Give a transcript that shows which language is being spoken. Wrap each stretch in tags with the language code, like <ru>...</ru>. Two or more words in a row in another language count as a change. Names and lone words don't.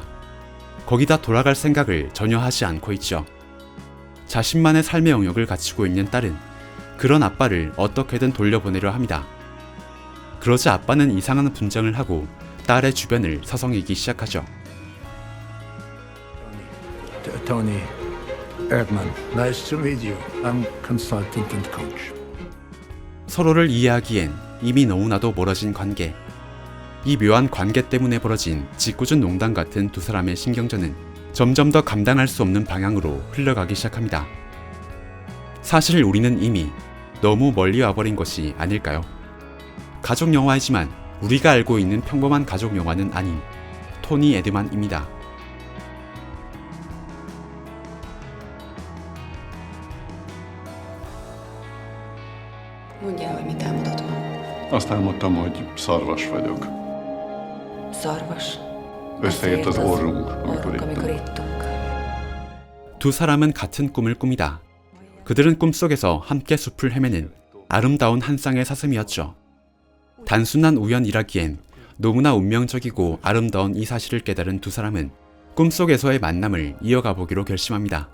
<ko>거기다 돌아갈 생각을 전혀 하지 않고 있죠. 자신만의 삶의 영역을 갖추고 있는 딸은 그런 아빠를 어떻게든 돌려보내려 합니다. 그러자 아빠는 이상한 분장을 하고 딸의 주변을 서성이기 시작하죠.</ko> <en>Tony, Erdmann, nice to meet you. I'm consultant and coach.</en> <ko>서로를 이해하기엔 이미 너무나도 멀어진 관계. 이 묘한 관계 때문에 벌어진 짓궂은 농담 같은 두 사람의 신경전은 점점 더 감당할 수 없는 방향으로 흘러가기 시작합니다. 사실 우리는 이미 너무 멀리 와버린 것이 아닐까요? 가족 영화이지만 우리가 알고 있는 평범한 가족 영화는 아닌 토니 에드만입니다.</ko> <hu>Mondjál, hogy mit álmodott ma. Azt álmodtam, hogy szarvas vagyok. Szarvas. Összeért az orrunk, amikor amikor ittunk. ittunk.</hu> <ko>두 사람은 같은 꿈을 꿉니다. 그들은 꿈속에서 함께 숲을 헤매는 아름다운 한 쌍의 사슴이었죠. 단순한 우연이라기엔 너무나 운명적이고 아름다운 이 사실을 깨달은 두 사람은 꿈속에서의 만남을 이어가 보기로 결심합니다.</ko>